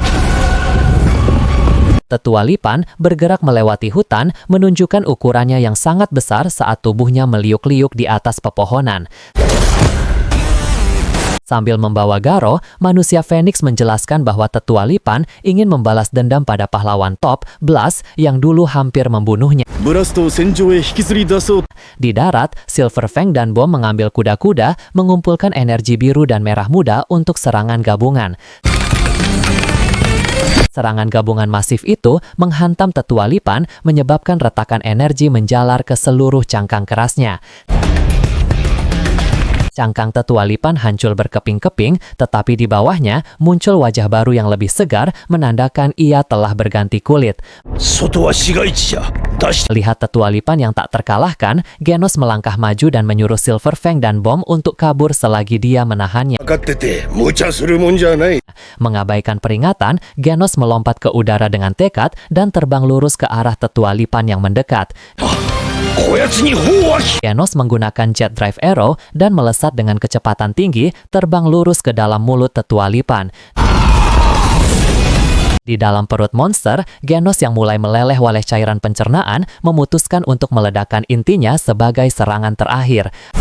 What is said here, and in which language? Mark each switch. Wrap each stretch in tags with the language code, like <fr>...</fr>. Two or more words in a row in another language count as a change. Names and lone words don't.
<id>Tetua Lipan bergerak melewati hutan, menunjukkan ukurannya yang sangat besar saat tubuhnya meliuk-liuk di atas pepohonan. Sambil membawa Garo, manusia Phoenix menjelaskan bahwa Tetua Lipan ingin membalas dendam pada pahlawan top, Blast, yang dulu hampir membunuhnya.</id> <ja>ブラストを戦場へ引きずり出そう。</ja> <id>Di darat, Silver Fang dan Bom mengambil kuda-kuda, mengumpulkan energi biru dan merah muda untuk serangan gabungan. Serangan gabungan masif itu menghantam Tetua Lipan, menyebabkan retakan energi menjalar ke seluruh cangkang kerasnya. Cangkang Tetua Lipan hancur berkeping-keping, tetapi di bawahnya muncul wajah baru yang lebih segar, menandakan ia telah berganti kulit.</id> <ja>外は市街地じゃ。脱出。</ja> <id>Lihat Tetua Lipan yang tak terkalahkan, Genos melangkah maju dan menyuruh Silver Fang dan Bom untuk kabur selagi dia menahannya.</id> <ja>分かってて無茶するもんじゃない。</ja> <id>Mengabaikan peringatan, Genos melompat ke udara dengan tekad dan terbang lurus ke arah Tetua Lipan yang mendekat.</id> <ja>こやつに砲は</ja> <id>Genos menggunakan Jet Drive Arrow dan melesat dengan kecepatan tinggi, terbang lurus ke dalam mulut Tetua Lipan. Di dalam perut monster, Genos yang mulai meleleh oleh cairan pencernaan memutuskan untuk meledakkan intinya sebagai serangan terakhir.</id>